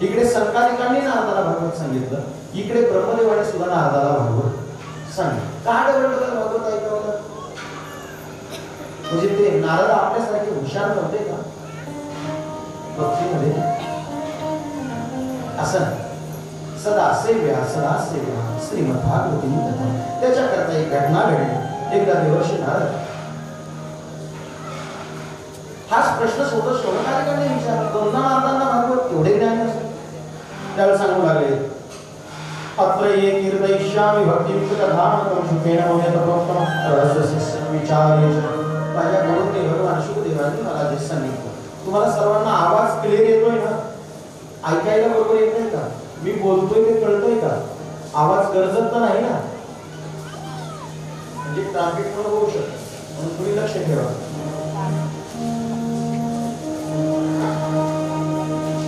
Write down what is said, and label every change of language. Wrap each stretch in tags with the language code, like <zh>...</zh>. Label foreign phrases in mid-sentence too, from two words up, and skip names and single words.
<mr>इकडे संकादिकांनी नारदाला भागवत सांगितलं, इकडे ब्रह्मदेवाने सुद्धा नारदाला भागवत सांगितलं. का डबल भागवत ऐकवलं? म्हणजे ते नारद आपल्यासारखे हुशार नव्हते का भक्तीमध्ये?</mr> <sa>असं सदा सेव्या श्रीमद भागवती कथा.</sa> <mr>त्याच्याकरता एक घटना घडली. एकदा देवर्षी नारद हाच प्रश्न स्वतः शोधकाधिकांनी विचारला, दोनदा नारदांना भागवत एवढे ज्ञान असेल? त्यावेळेस सांगू लागले,</mr> <sa>अत्र ये कीर्तयिष्यामि भक्तियुक्त कथां शुकेन मौनतप्रोक्तं रहस्यस्य विचार्य.</sa> <mr>माझ्या गुरुने भगवान शुकदेवांनी मला जे सांगितलं, तुम्हाला सर्वांना आवाज क्लिअर येतोय ना? ऐकायला बरोबर येतोय का? मी बोलतोय ते कळतोय का? आवाज गरजत तर नाही ना? म्हणजे ट्रॅफिक पण होऊ शकतं, म्हणून तुम्ही लक्ष ठेवा.</mr>